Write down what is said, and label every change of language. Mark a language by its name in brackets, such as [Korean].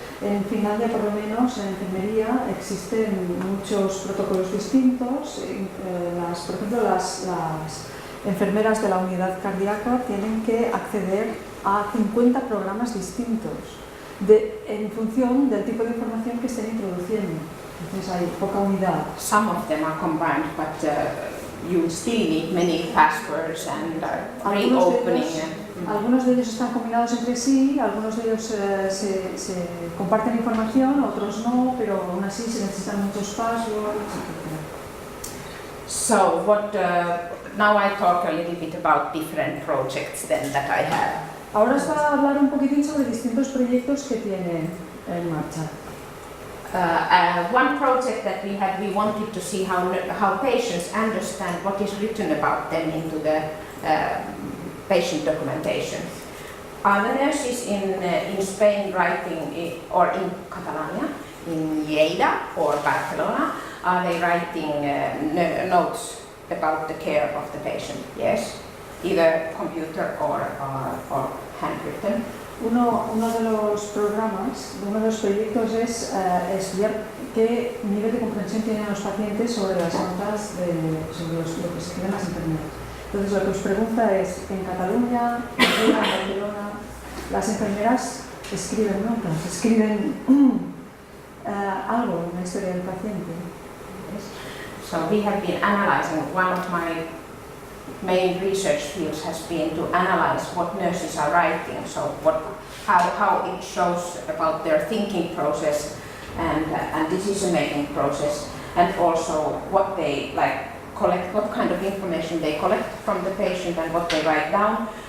[Spanish] En Finlandia, por lo menos, en enfermería existen muchos protocolos distintos. Por ejemplo, las enfermeras de la unidad cardíaca tienen que acceder a 50 programas distintos en función del tipo de información que estén introduciendo. Entonces hay poca unidad. [English] Some of them are combined, but you still need many passwords and reopening. [Spanish] Algunos de ellos están combinados entre sí, algunos de ellos se comparten información, otros no, pero aún así se necesitan muchos passwords, etc. [English] So now I talk a little bit about different projects then that I have. [Spanish] Ahora os voy a hablar un poquitín sobre distintos proyectos que tiene en marcha. [English] One project that we wanted to see how patients understand what is written about them into the patient documentation. Are the nurses in Spain writing, or in Catalonia, in Lleida or Barcelona, are they writing notes about the care of the patient? Yes, either computer or handwritten. [Spanish] Uno de los programas, uno de los proyectos es estudiar qué nivel de comprensión tienen los pacientes sobre las notas, sobre lo que se escribe en las enfermeras. Entonces lo que os pregunta es, en Cataluña, en Barcelona, las enfermeras escriben notas, escriben algo en la historia del paciente. [English] So we have been analyzing, one of my main research fields has been to analyze what nurses are writing, so how it shows about their thinking process and decision-making process, and also what they collect, what kind of information they collect from the patient and what they write down.